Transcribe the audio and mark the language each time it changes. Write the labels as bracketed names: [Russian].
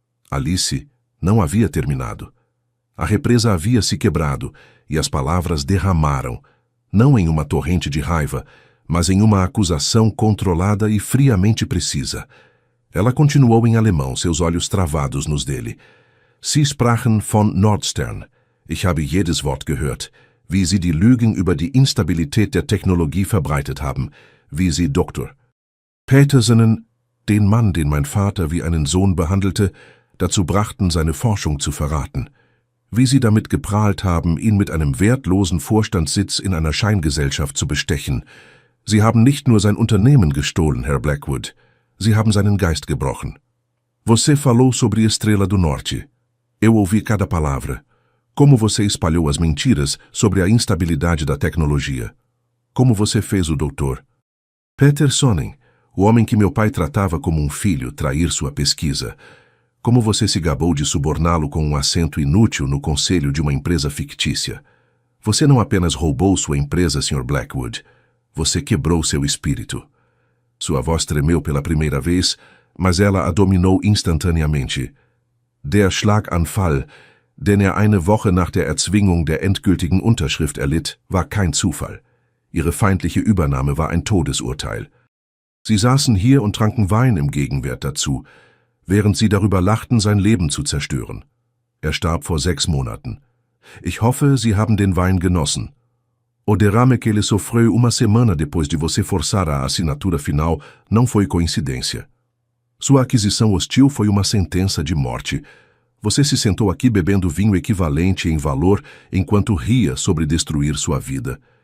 [Portuguese] Alice não havia terminado. A represa havia se quebrado, e as palavras derramaram, não em uma torrente de raiva, mas em uma acusação controlada e friamente precisa. Ela continuou em alemão, seus olhos travados nos dele. [German] Sie sprachen von Nordstern. Ich habe jedes Wort gehört, wie Sie die Lügen über die Instabilität der Technologie verbreitet haben, wie Sie Dr. Petersonen, den Mann, den mein Vater wie einen Sohn behandelte, dazu brachten, seine Forschung zu verraten. Wie Sie damit geprahlt haben, ihn mit einem wertlosen Vorstandssitz in einer Scheingesellschaft zu bestechen. Sie haben nicht nur sein Unternehmen gestohlen, Herr Blackwood. Sie haben seinen Geist gebrochen. [Portuguese] Você falou sobre Estrela do Norte. Eu ouvi cada palavra. Como você espalhou as mentiras sobre a instabilidade da tecnologia. Como você fez o Dr. Petersonen, o homem que meu pai tratava como um filho, trair sua pesquisa. Como você se gabou de suborná-lo com um assento inútil no conselho de uma empresa fictícia. Você não apenas roubou sua empresa, Sr. Blackwood. Você quebrou seu espírito. Sua voz tremeu pela primeira vez, mas ela a dominou instantaneamente. [German] Der Schlaganfall, den eine Woche nach der Erzwingung der endgültigen Unterschrift erlitt, war kein Zufall. Ihre feindliche Übernahme war ein Todesurteil. Sie saßen hier und tranken Wein im Gegenwert dazu, während sie darüber lachten, sein Leben zu zerstören. Er starb vor 6 Monaten. Ich hoffe, Sie haben den Wein genossen. [Portuguese] O derrame que ele sofreu uma semana depois de você forçar a assinatura final não foi coincidência. Sua aquisição hostil foi uma sentença de morte. Você se sentou aqui bebendo vinho equivalente em valor enquanto ria sobre destruir sua vida.